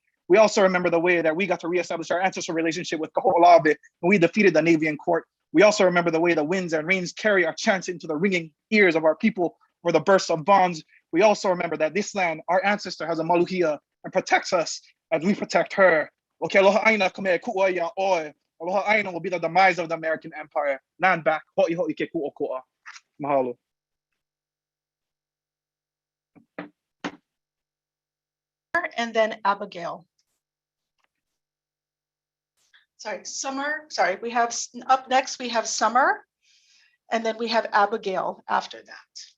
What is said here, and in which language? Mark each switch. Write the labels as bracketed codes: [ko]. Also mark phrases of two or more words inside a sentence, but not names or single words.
[en] We also remember the way that we got to reestablish our ancestral relationship with Kaho'olawe and we defeated the Navy in court. We also remember the way the winds and rains carry our chants into the ringing ears of our people or the bursts of bonds. We also remember that this land, our ancestor, has a maluhia and protects us as we protect her. [haw] Okay, aloha aina ka mea ku'ua ia oe. Aloha Aina [en] will be the demise of the American Empire. Land back. [haw] Ho'i ho'i ke ku'oko'a. Mahalo. [en] And then Abigail. Sorry, Summer. Sorry, we have up next, we have Summer. And then we have Abigail after that.